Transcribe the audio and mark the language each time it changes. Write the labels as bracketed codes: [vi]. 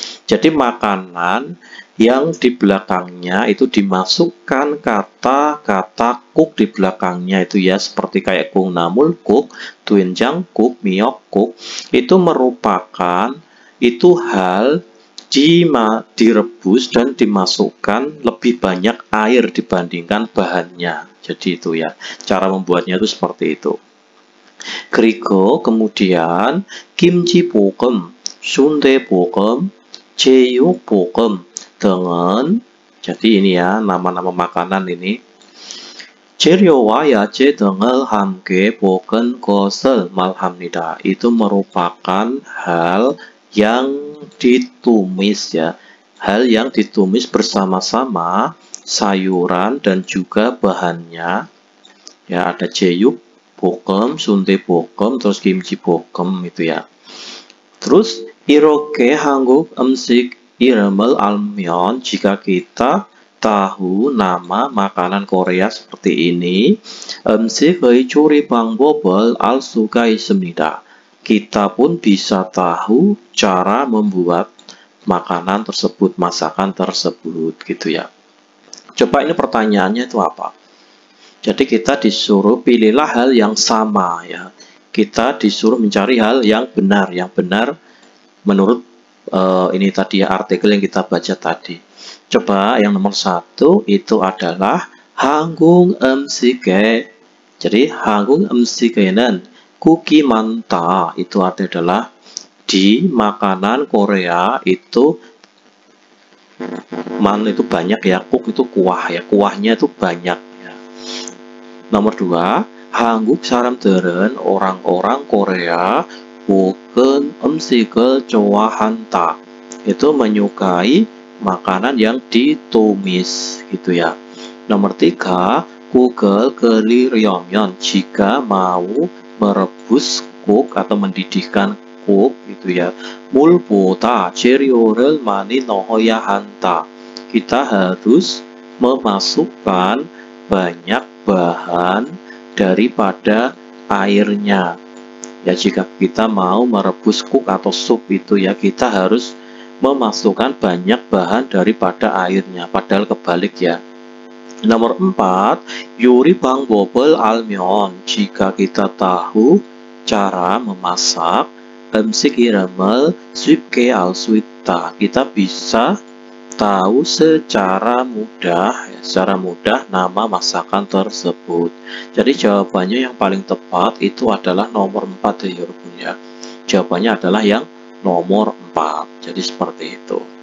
[id] Jadi makanan yang di belakangnya itu dimasukkan kata-kata kuk di belakangnya itu ya, seperti kayak [ko] 콩나물국, 된장국, 미역국, [id] itu merupakan itu hal direbus dan dimasukkan lebih banyak air dibandingkan bahannya. Jadi itu ya, cara membuatnya itu seperti itu. [ko] 그리고 [id] kemudian [ko] 김치볶음, 순대볶음, 제육볶음 등은, [id] jadi ini ya nama-nama makanan ini. [ko] 재료와 야채 등을 함께 볶은 것을 말합니다. [id] Itu merupakan hal yang ditumis ya, hal yang ditumis bersama-sama sayuran dan juga bahannya ya, ada [ko] 제육 볶음, 순대 볶음, [id] terus kimchi 볶음 itu ya. Terus [ko] 이렇게 한국 음식 이름을 알면, [id] jika kita tahu nama makanan Korea seperti ini, [ko] 음식의 조리 방법을 알 수가 있습니다. [id] Kita pun bisa tahu cara membuat makanan tersebut, masakan tersebut gitu ya. Coba ini pertanyaannya itu apa? Jadi kita disuruh pilihlah hal yang sama ya. kita disuruh mencari hal yang benar menurut ini tadi ya, artikel yang kita baca tadi. Coba yang nomor 1 itu adalah [ko] 한국 음식에. [id] Jadi [ko] 한국 음식에는 고기 많다 [id] itu artinya adalah di makanan Korea itu itu banyak ya, kuk itu kuah ya, kuahnya itu banyak ya. Nomor 2, [ko] 한국 사람들은 [id] orang-orang Korea [ko] 볶은 음식을 좋아한다. [id] Itu menyukai makanan yang ditumis gitu ya. Nomor 3, [ko] 국을 끓이려면 [id] jika mau merebus kuk atau mendidihkan kuk gitu ya, [ko] 물보다 재료를 많이 넣어야 한다. [id] Kita harus memasukkan banyak bahan daripada airnya. Ya, jika kita mau merebus kuk atau sup itu ya, kita harus memasukkan banyak bahan daripada airnya, padahal kebalik ya. Nomor 4, [ko] 요리 방법을 알면, [id] jika kita tahu cara memasak, [ko] 음식 이름을 쉽게 알 수 있다. [id] Kita bisa tahu secara mudah nama masakan tersebut. Jadi jawabannya yang paling tepat itu adalah nomor 4 ya, ya. Jawabannya adalah yang nomor 4. Jadi seperti itu.